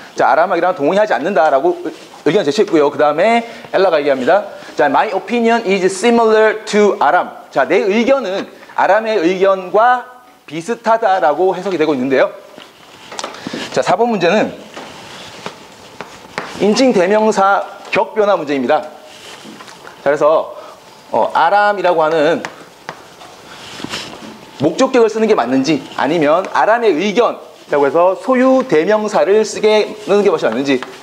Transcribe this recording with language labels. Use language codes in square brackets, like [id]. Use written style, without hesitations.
[ko] 자, 아람하기랑 동의하지 않는다라고 의견을 제시했고요. 그 다음에 엘라가 얘기합니다. [en] 자, my opinion is similar to 아람. [ko] 자, 내 의견은 아람의 의견과 비슷하다라고 해석이 되고 있는데요. 자, 4번 문제는 인칭 대명사 격변화 문제입니다. 자, 그래서 아람이라고 하는 목적격을 쓰는 게 맞는지, 아니면 아람의 의견이라고 해서 소유 대명사를 쓰는 게 맞는지.